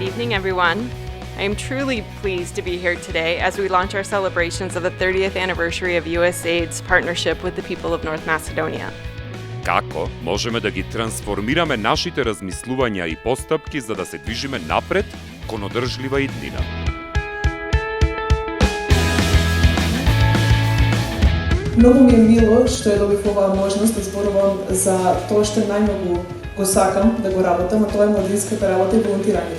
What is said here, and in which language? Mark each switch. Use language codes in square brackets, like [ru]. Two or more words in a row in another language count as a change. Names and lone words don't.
[en] morning, everyone. I am truly pleased to be here today as we launch our celebrations of the 30th anniversary of USAID's partnership with the people of North Macedonia. [mk] Како можеме да ги трансформираме нашите размислувања и постапки за да се движиме напред кон одржлива иднина? Многу ми е мило што ја добив оваа можност да зборувам за тоа што најмногу го сакам да го работам, а тоа е младинската работа и волонтирањето.